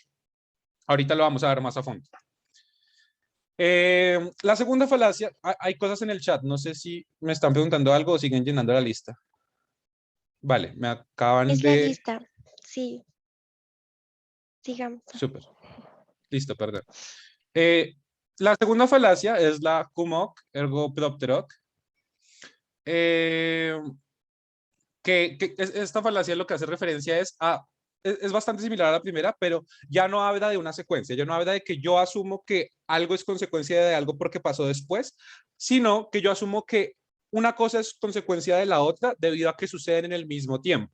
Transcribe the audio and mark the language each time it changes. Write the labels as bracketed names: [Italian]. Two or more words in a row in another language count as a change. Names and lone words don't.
[Spanish] Ahorita lo vamos a ver más a fondo. La segunda falacia, hay cosas en el chat, no sé si me están preguntando algo o siguen llenando la lista. Vale, me acaban Es la de... lista, sí, digamos. Súper, listo, perdón. La segunda falacia es la [Latin] cum hoc ergo propter hoc. [Spanish] Esta falacia lo que hace referencia es a, es bastante similar a la primera, pero ya no habla de una secuencia, ya no habla de que yo asumo que algo es consecuencia de algo porque pasó después, sino que yo asumo que una cosa es consecuencia de la otra debido a que suceden en el mismo tiempo.